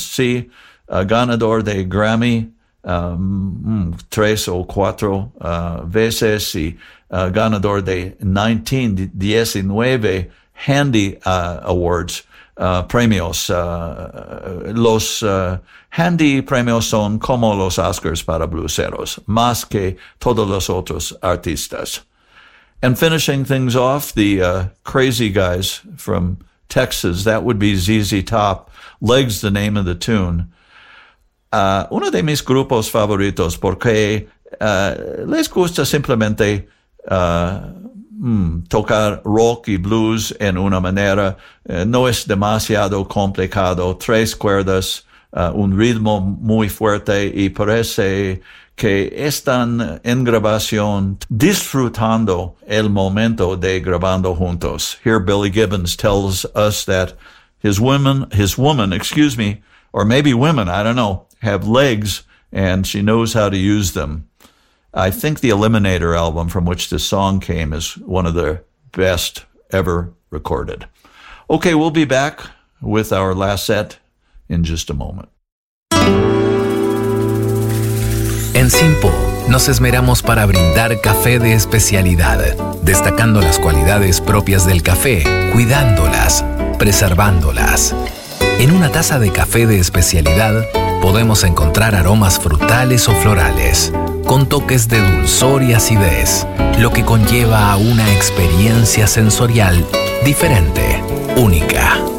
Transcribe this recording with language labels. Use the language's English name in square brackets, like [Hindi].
[Spanish] Sí, ganador de Grammy 3 o 4 veces y ganador de 19 Handy Awards, premios. Los Handy premios son como los Oscars para blueseros, más que todos los otros artistas. [English] And finishing things off, the Crazy Guys from Texas, that would be ZZ Top, Legs the name of the tune. [Spanish] Uno de mis grupos favoritos porque les gusta simplemente tocar rock y blues en una manera, no es demasiado complicado, 3 cuerdas, un ritmo muy fuerte y parece que están en grabación disfrutando el momento de grabando juntos. [English] Here Billy Gibbons tells us that his women, I don't know, have legs and she knows how to use them. I think the Eliminator album from which this song came is one of the best ever recorded. Okay, we'll be back with our last set in just a moment. [Spanish] En Simpo, nos esmeramos para brindar café de especialidad, destacando las cualidades propias del café, cuidándolas, preservándolas. En una taza de café de especialidad, podemos encontrar aromas frutales o florales, con toques de dulzor y acidez, lo que conlleva a una experiencia sensorial diferente, única.